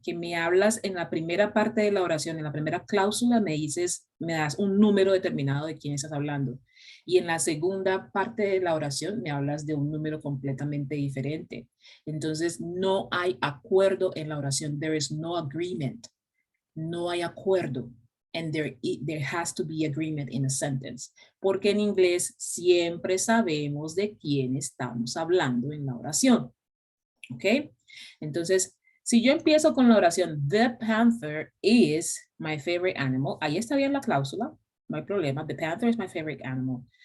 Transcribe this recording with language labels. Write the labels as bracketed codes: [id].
[es] Que me hablas en la primera parte de la oración, en la primera cláusula me dices, me das un número determinado de quién estás hablando. Y en la segunda parte de la oración me hablas de un número completamente diferente. Entonces no hay acuerdo en la oración. [en] There is no agreement. [es] No hay acuerdo. [en] And there has to be agreement in a sentence. [es] Porque en inglés siempre sabemos de quién estamos hablando en la oración. ¿Ok? Entonces, si yo empiezo con la oración, [en] the panther is my favorite animal, [es] ahí está bien la cláusula, no hay problema, the panther is my favorite animal.